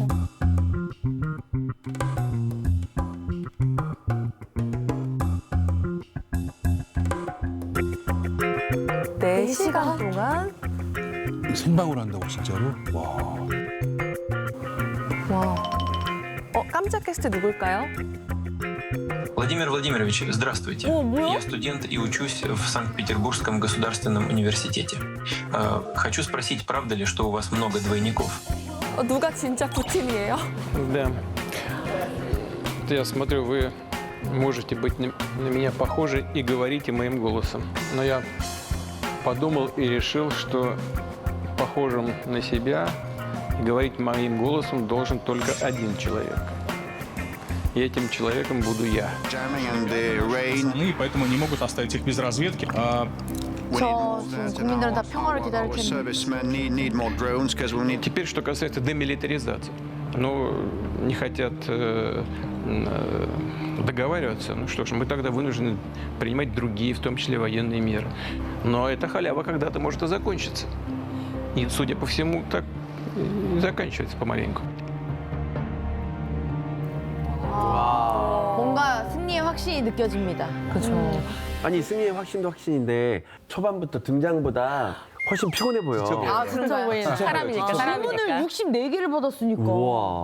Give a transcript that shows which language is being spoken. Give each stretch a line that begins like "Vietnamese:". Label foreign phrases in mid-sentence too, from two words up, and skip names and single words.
Korean: 네 시간 동안. 생방으로 한다고 진짜로? 와. 와. 깜짝 게스트 누굴까요?
Russian: Владимир Владимирович, здравствуйте. Я студент и учусь в Санкт-Петербургском государственном университете. Хочу спросить, правда ли, что у вас много двойников?
Korean: 누가 진짜 푸틴이에요?
Russian: Да. Я смотрю, вы можете быть на меня похожи и говорите моим голосом. Но я подумал и решил, что похожим на себя и говорить моим голосом должен только один человек. И этим человеком буду я. И поэтому не могут оставить их без разведки.
Korean: 저 지금 국민들은 다 평화를 기다릴 텐데.
Russian: Теперь, что касается демилитаризации. Ну, не хотят договариваться. Ну что ж, мы тогда вынуждены принимать другие, в том числе военные меры. Но эта халява когда-то может и закончиться. И, судя по всему, так и заканчивается помаленьку.
Korean: 뭔가 승리의 확신이 느껴집니다. 그렇죠. 아니 승리의 확신도 확신인데 초반부터 등장보다 훨씬 피곤해 보여. 아, 그런가요? 사람이니까 질문을 64개를 받았으니까. 우와.